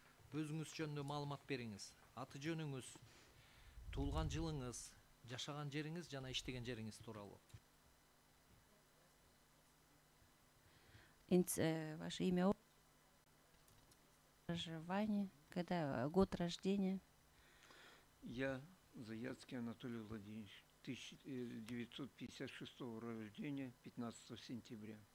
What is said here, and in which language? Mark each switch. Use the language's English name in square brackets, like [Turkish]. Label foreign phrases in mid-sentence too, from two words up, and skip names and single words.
[Kyrgyz] өзүңүз жөнүндө маалымат бериңиз. Аты жөнүңүз, туулган жылыңыз, жашаган жериңиз жана иштеген жериңиз тууралуу. [Russian] Ваше имя, проживание, когда год рождения. Я Заяцкий Анатолий Владимирович, 1956 рождения, 15 сентября.